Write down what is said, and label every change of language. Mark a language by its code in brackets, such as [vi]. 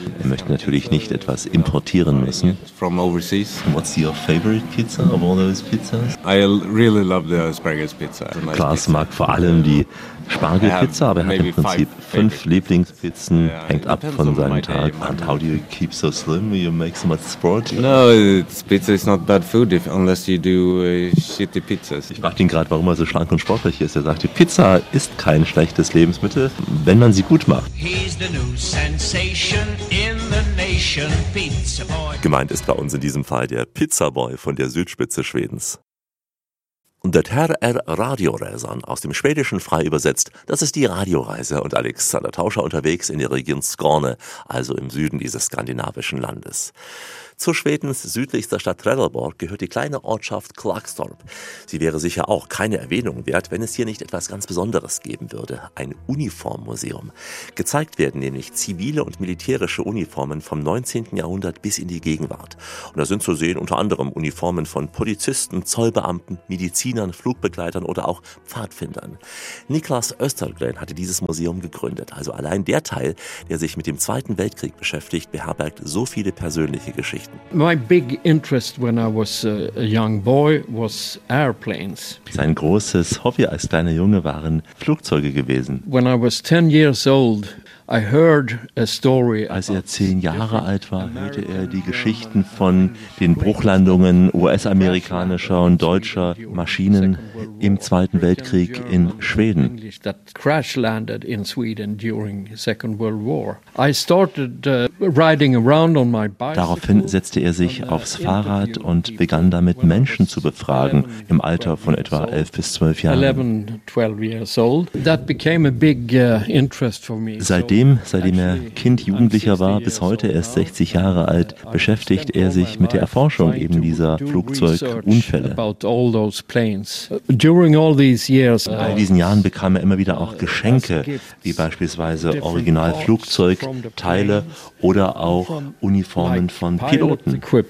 [de] Wir möchten natürlich nicht etwas importieren müssen. [en] What's your favorite pizza of all those pizzas? I really love the asparagus pizza. [de] Klaas mag vor allem die Spargelpizza, aber er hat im Prinzip fünf Lieblingspizzen, hängt ab von seinem Tag. [en] And how do you keep so slim? You make so much sport? No, pizza is not bad food unless you do shitty pizzas. [de] Ich frage ihn gerade, warum er so schlank und sportlich ist. Er sagt, die Pizza ist kein schlechtes Lebensmittel, wenn man sie gut macht. [en] He's the new sensation in the nation, pizza boy. [de] Gemeint ist bei uns in diesem Fall der Pizzaboy von der Südspitze Schwedens. [sv] Det här är Radioresan, [de] aus dem Schwedischen frei übersetzt. Das ist die Radioreise und Alexander Tauscher unterwegs in der Region Skåne, also im Süden dieses skandinavischen Landes. Zu Schwedens südlichster Stadt Trelleborg gehört die kleine Ortschaft Klagstorp. Sie wäre sicher auch keine Erwähnung wert, wenn es hier nicht etwas ganz Besonderes geben würde, ein Uniformmuseum. Gezeigt werden nämlich zivile und militärische Uniformen vom 19. Jahrhundert bis in die Gegenwart. Und da sind zu sehen unter anderem Uniformen von Polizisten, Zollbeamten, Medizinern, Medizinern, Flugbegleitern oder auch Pfadfindern. Niklas Östergren hatte dieses Museum gegründet. Also allein der Teil, der sich mit dem Zweiten Weltkrieg beschäftigt, beherbergt so viele persönliche Geschichten. [en] My big interest when I was a young boy was airplanes. [de] Sein großes Hobby als kleiner Junge waren Flugzeuge gewesen. [en] When I was 10 years old, I heard a story. [de] Als er 10 Jahre alt war, hörte er die Geschichten von den Bruchlandungen US-amerikanischer und deutscher Maschinen im Zweiten Weltkrieg in Schweden. [en] That crash landed in Sweden during Second World War. I started riding around on my bicycle. [de] Daraufhin setzte er sich aufs Fahrrad und begann damit, Menschen zu befragen im Alter von etwa 11 bis 12 Jahren. [en] 11, 12 years old. That became a big interest for me. [de] Seitdem er Kind, Jugendlicher war, bis heute erst 60 Jahre alt, beschäftigt er sich mit der Erforschung eben dieser Flugzeugunfälle. In all diesen Jahren bekam er immer wieder auch Geschenke, wie beispielsweise Originalflugzeugteile oder auch Uniformen von Piloten.